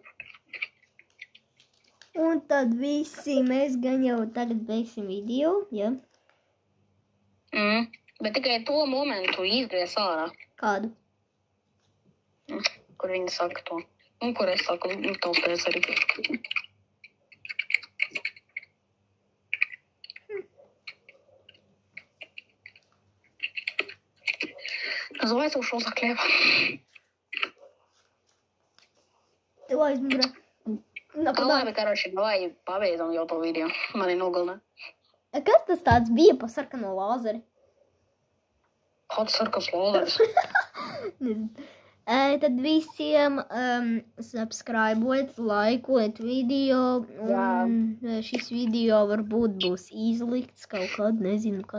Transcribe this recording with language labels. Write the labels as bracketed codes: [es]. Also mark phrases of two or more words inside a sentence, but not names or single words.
[lv] Un tad visi mēs gan jau tagad beigsim video, ja? Bet tikai to momentu izgries ārā. Kādu? Kur viņi saka to. Un kur es saku, taustēs arī. [ru] Называется «Ушел за хлебом». Давай, Змира. [lv] Labi, [ru] короче, давай [lv] pabeidzam jau to video. Mani nogalina. Kas tas tāds bija pa sarkano lāzeri? Kāds sarkas lāzeris? Tad visiem subscribeot, likeot video. Un šis video varbūt būs izlikts kaut kad, nezinu kad.